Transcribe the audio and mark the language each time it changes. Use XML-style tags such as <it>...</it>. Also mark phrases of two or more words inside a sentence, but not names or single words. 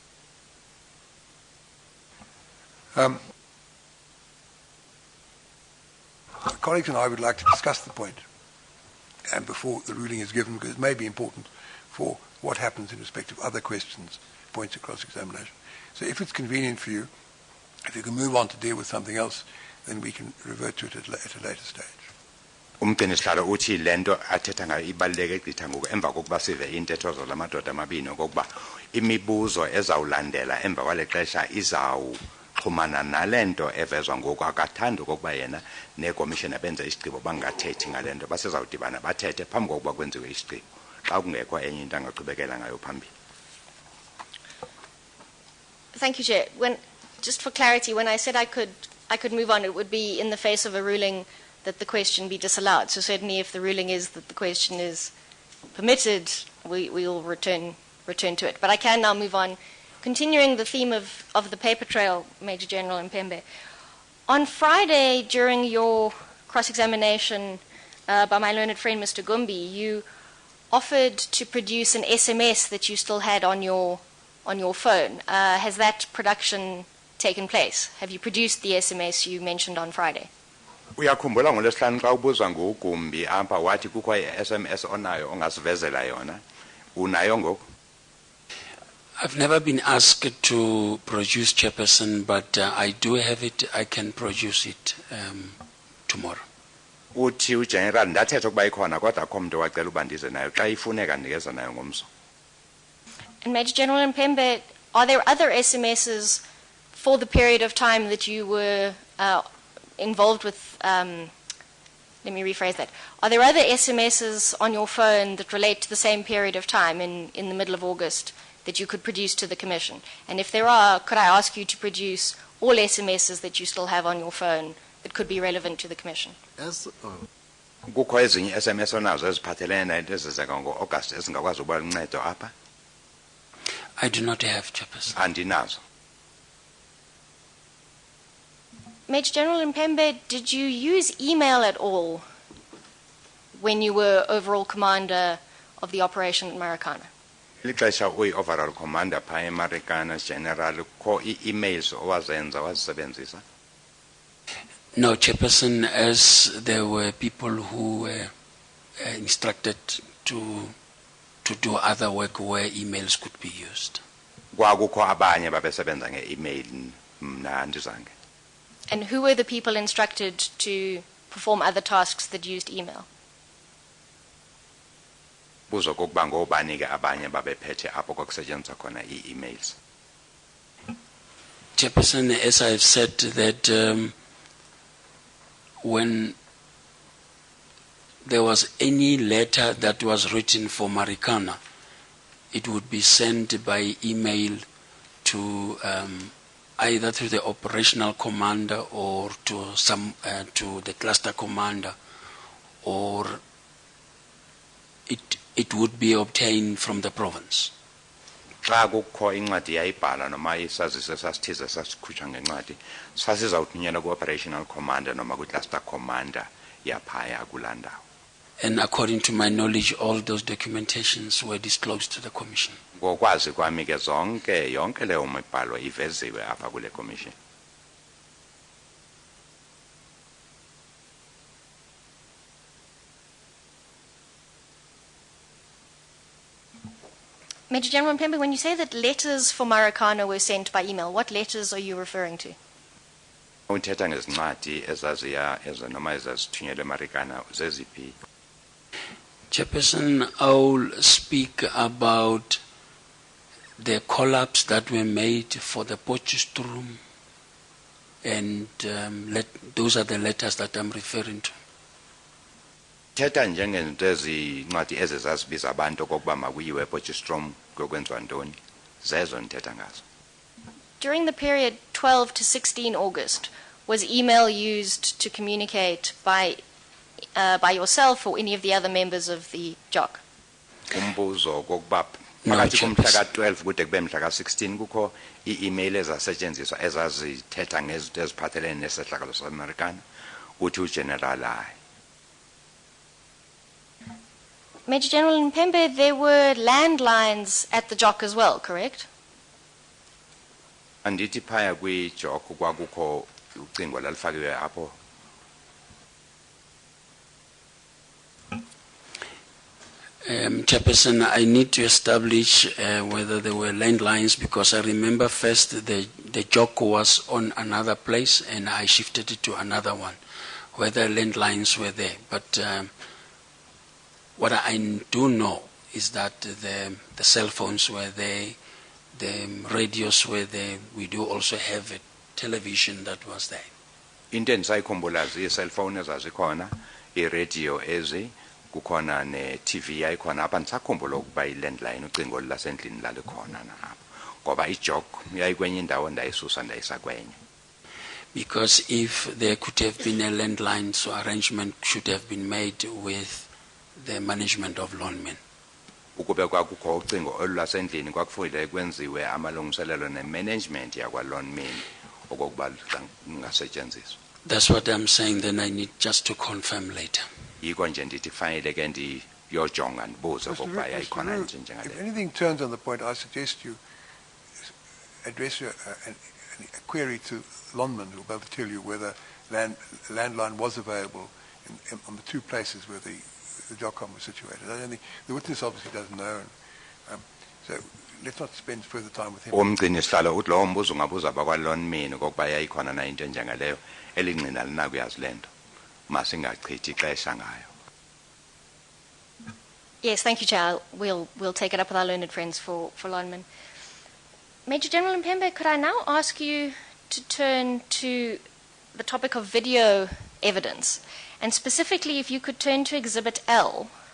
<en>colleagues and I would like to discuss the point and before the ruling is given, because it may be important for what happens in respect of other questions, points of cross-examination. So if it's convenient for you, if you can move on to deal with something else, then we can revert to it at a later stage.</en> <xh>Umgcinisihlalo uthi lento athetha ngayo ibaluleke gqitha ngoku emva kokuba sive intetho zolamadoda amabini okokuba imibuzo ezawulandela emva kwale xesha izawuxhumana nalento evezwa ngoku akathanda okokuba yena nekomishina benze isigqibo bangathethi ngalento basezawudibana bathethe phambi kokuba kwenziwe isigqibo xa kungekho enye into angaqhubekela ngayo phambili.</xh> <en>Thank you, Chair. Just for clarity, when I said I could move on, it would be in the face of a ruling that the question be disallowed. So certainly if the ruling is that the question is permitted, we will return to it. But I can now move on. Continuing the theme of the paper trail, Major General Mpembe, on Friday during your cross-examination by my learned friend Mr. Gumbi, you offered to produce an SMS that you still had on your phone. Has that production taken place? Have you produced the SMS you mentioned on Friday?</en> <xh>Uyakhumbula ngolesihlanu xa ubuzwa nguGumbi apha wathi kukho i-SMS onayo ongasivezela yona Unayo ngoku?</xh> <en>I've never been asked to produce, Chairperson, but I do have it. I can produce it tomorrow.</en> <xh>Uthi uGeneral ndathetha ukuba ikhona kodwa akho muntu wacela uba ndize nayo xa ifuneka ndikeza nayo ngomso.</xh> <en>And Major General Mpembe, are there other SMSs for the period of time that you were involved with? Let me rephrase that. Are there other SMSs on your phone that relate to the same period of time in the middle of August that you could produce to the Commission? And if there are, could I ask you to produce all SMSs that you still have on your phone that could be relevant to the Commission?</en> <xh>Kukho ezinye SMS onazo eziphathelene nento ezizeka ngo-August ezingakwazi ukuba luncedo apha?</xh> <en>I do not have, Chairperson.</en> <xh>Andinazo.</xh> <en>Major General Mpembe, did you use email at all when you were overall commander of the operation at Marikana?</en> <xh>Lixesha uyi-</xh> <en>overall commander</en> <xh>phaa eMarikana, General, kukho ii-emails owazenza wazisebenzisa?</xh> <en>No, Chairperson, as there were people who were instructed to do other work where emails could be used.</en> <xh>Kwakukho abanye babesebenza nge-email, mna andizange.</xh> <en>And who were the people instructed to perform other tasks that used email?</en> <xh>Buzo kokuba ngoobani ke abanye babephethe apho kwakusetyenziswa khona ii-emails.</xh> <en>Chairperson, as I've said that when there was any letter that was written for Marikana, it would be sent by email to either to the operational commander or to the cluster commander, or it would be obtained from the province.</en> <xh>Xa kukho incwadi yayibhala noma isazise sasithize sasikhutshwa ngencwadi sasizawuthunyelwa ku-</xh> <en>operational commander</en> <xh>noma kwi-</xh> <en>cluster commander</en> <xh>yaphaya kulaa ndawo.</xh> <en>And according to my knowledge, all those documentations were disclosed to the Commission.</en> <xh>Ngokwazi kwami ke yonke leyo mibhalo iveziwe apha kule commission.</xh> <en>Major General Mpembe, when you say that letters for Marikana were sent by email, what letters are you referring to?</en> <xh>Uthetha ngezincwadi ezaziya noma ezazithunyelwe eMarikana zeziphi?</xh> <en>Chairperson, I'll speak about the collapse that were made for the Potchefstroom, and those are the letters that I'm referring to.</en> <xh>Thetha njengento ezincwadi ezizazibiza abantu okokuba makuyiwe ePotchefstroom kokwenziwa ntoni, zezo ndithetha ngazo.</xh> <en>During the period 12 to 16 August, was email used to communicate by yourself or any of the other members of the JOC?</en> <xh>Umbuzo kokuba phakathi komhla ka-12 kude kube mhla ka-16 kukho ii-email ezasetyenziswa ezazithetha ngezinto eziphathelene nesehlakalo saseMarikana, uthi uGeneral hayi.</xh> <en>Major General Mpembe, there were landlines at the JOC as well, correct?</en> <xh>Andithi phaya kwi-JOC kwakukho ucingo lalifakiwe apho.</xh> <en>Chairperson, I need to establish whether there were landlines, because I remember first the JOC was on another place and I shifted it to another one, whether landlines were there. But what I do know is that the cell phones were there, the radios were there. We do also have a television that was there.</en> <xh>Into endisayikhumbula zi-cellphone ezazikhona, i-radio ezi, kukhona ne-TV yayikhona apha. Ndisakhumbula ukuba i-landline ucingo lasendlini lalikhona nalapho, ngoba i-JOC yayikwenye indawo ndayisusa ndayisa kwenye.</xh> <en>Because if there could have been a landline, so arrangement should have been made with the management of loanmen.</en> <xh>Ukube kwakukho ucingo olulasendlini kwakufanele kwenziwe amalungiselelo ne-management yakwa-loanmen okokuba lingasetyenziswa.</xh> <en>That's what I'm saying, then I need just to confirm later.</en> <xh>Yiko nje ndithi fanele ke ndiyojonga ndibuze okokuba yayikhona nje njengale.</xh> <en>If anything turns on the point, I suggest you address a query to Lonman, who will be able to tell you whether landline was available on the two places where the JOCOM was situated. I don't think the witness obviously doesn't know. So let's not spend further time with him.</en> <xh>umgcini sihlalo uthi lowo mbuzo ungabuza abakwalon mina kokuba yayikhona na into enjengaleyo elingqina linakuyazi lento masingachithi ixesha ngayo.</xh> <en>Yes, thank you, Chair. We'll take it up with our learned friends for linemen. Major General Mpembe, could I now ask you to turn to the topic of video evidence, and specifically if you could turn to Exhibit L.</en>